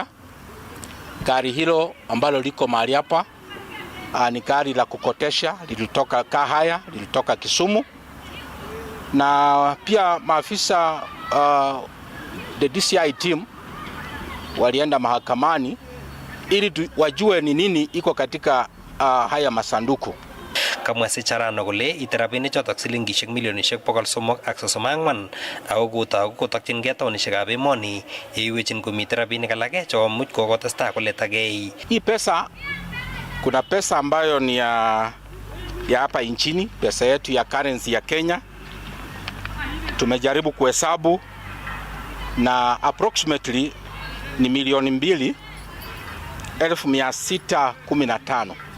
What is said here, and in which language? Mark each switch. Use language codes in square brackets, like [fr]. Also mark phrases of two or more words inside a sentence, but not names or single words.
[sw] Gari hilo ambalo liko mahali hapa ni gari la kukotesha, lilitoka Kahaya, lilitoka Kisumu, na pia maafisa [en] the DCI team [sw] walienda mahakamani ili wajue ni nini iko katika haya masanduku. [kln] Kamwa Sicharano kole iterabinik chotok silingishek milionishek 334 ako kotou kotokyingei taonishekab emoni yeiwechin komite rabinik alake chekomuch kokotestai koletagei. [sw] Hii pesa, kuna pesa ambayo ni ya hapa nchini, pesa yetu ya currency ya Kenya. Tumejaribu kuhesabu na approximately ni milioni 2,615.